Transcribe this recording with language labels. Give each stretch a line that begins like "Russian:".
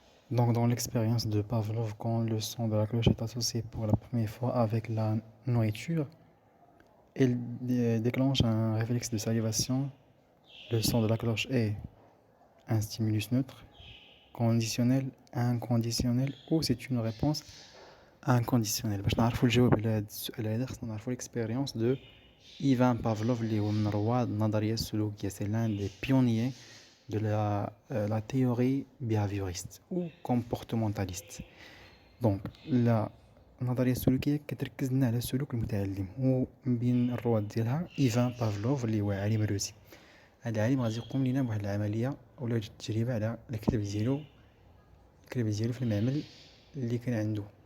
French: Donc dans l'expérience de Pavlov, quand le son de la cloche est associé pour la première fois avec la nourriture, il déclenche un réflexe de salivation. Le son de la cloche est un stimulus neutre, conditionnel, inconditionnel ou c'est une réponse inconditionnelle.
Arabic: باش نعرفوا الجواب على هذا السؤال هذا خصنا نعرفوا l'expérience de Ivan Pavlov اللي هو من رواد النظرية السلوكية.
French: C'est l'un des pionniers de la théorie behavioriste ou comportementaliste.
Arabic: Donc النظرية السلوكية كتركز لنا على سلوك المتعلم، ومن بين الرواد ديالها إيفان بافلوف اللي هو عالم روسي. هذا العالم غادي يقوم لنا بواحد العملية ولا واحد التجربة على الكلب ديالو في المعمل اللي كان عنده.